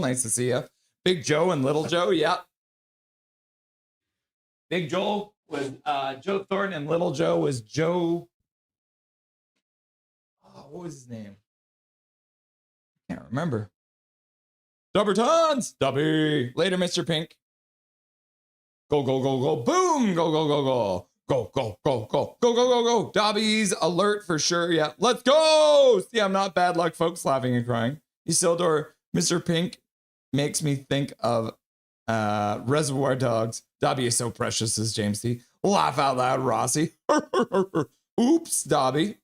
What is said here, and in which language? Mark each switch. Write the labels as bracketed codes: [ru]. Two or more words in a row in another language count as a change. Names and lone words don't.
[en] Nice to see you. Big Joe and Little Joe. Yep. Big Joel was Joe Thornton, and Little Joe was Joe. Oh, what was his name? I can't remember. Dubbertons. Dubby. Later, Mr. Pink. Go, go, go, go. Boom. Go, go, go, go. Go, go, go, go, go, go, go, go. Dobby's alert for sure. Yeah, let's go. See, I'm not bad luck, folks. Laughing and crying. Isildur, Mr. Pink makes me think of Reservoir Dogs. Dobby is so precious, says James C. Laugh out loud, Rossi. Oops, Dobby.